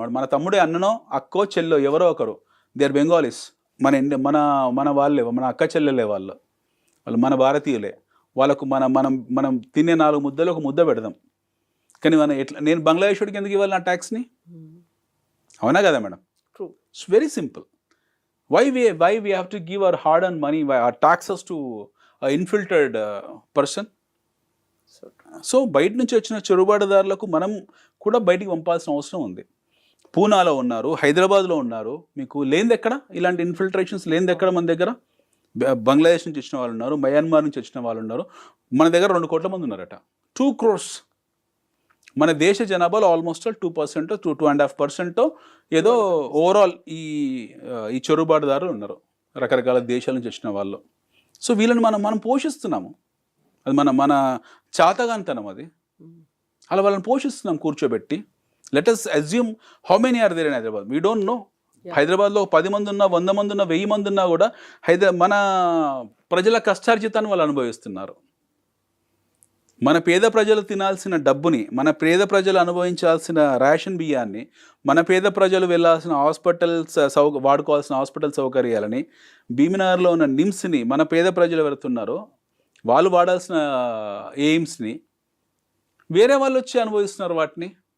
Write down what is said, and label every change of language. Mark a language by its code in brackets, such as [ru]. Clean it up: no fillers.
[te] వాడు మన తమ్ముడే, అన్ననో అక్కో చెల్లో ఎవరో ఒకరు, [en] They are Bengalis. [te] మన వాళ్ళే, మన అక్క చెల్లెలే వాళ్ళు మన భారతీయులే. వాళ్ళకు మనం తినే 4 ముద్దలు ఒక ముద్ద పెడదాం. కానీ నేను బంగ్లాదేశ్ వాడికి ఎందుకు ఇవ్వాలి నా ట్యాక్స్ని? అవునా కదా madam? [en] It's very simple. Why we have to give our hard-earned money, our taxes to an infiltrated person? [te] So బయట నుంచి వచ్చిన చొరబాటుదారులకు మనం కూడా బయటికి పంపాల్సిన అవసరం ఉంది. పూనాలో ఉన్నారు, హైదరాబాద్లో ఉన్నారు. మీకు లేనిది ఎక్కడ ఇలాంటి ఇన్ఫిల్ట్రేషన్స్ లేనిది ఎక్కడ? మన దగ్గర బంగ్లాదేశ్ నుంచి వచ్చిన వాళ్ళు ఉన్నారు, మయన్మార్ నుంచి వచ్చిన వాళ్ళు ఉన్నారు. మన దగ్గర 2 కోట్ల మంది ఉన్నారట. 2 crores. మన దేశ జనాభాలో ఆల్మోస్ట్ 2% 2.5% ఏదో ఓవరాల్ ఈ చొరబాటుదారులు ఉన్నారు, రకరకాల దేశాల నుంచి వచ్చిన వాళ్ళు. సో వీళ్ళని మనం పోషిస్తున్నాము. అది మన చాతగానితనం. అది అలా వాళ్ళని పోషిస్తున్నాం కూర్చోబెట్టి. [en] Let us assume how many are there in Hyderabad. We don't know. [te] హైదరాబాద్లో 10 మంది ఉన్నా, 100 మంది ఉన్నా, 1000 మంది ఉన్నా కూడా మన ప్రజల కష్టార్జితాన్ని వాళ్ళు అనుభవిస్తున్నారు. మన పేద ప్రజలు తినాల్సిన డబ్బుని, మన పేద ప్రజలు అనుభవించాల్సిన రేషన్ బియ్యాన్ని, మన పేద ప్రజలు వెళ్ళాల్సిన హాస్పిటల్స్ వాడుకోవాల్సిన హాస్పిటల్ సౌకర్యాలని, భీమినగర్లో ఉన్న నిమ్స్ని మన పేద ప్రజలు వెళ్తున్నారో వాళ్ళు వాడాల్సిన ఎయిమ్స్ని వేరే వాళ్ళు వచ్చి అనుభవిస్తున్నారు వాటిని.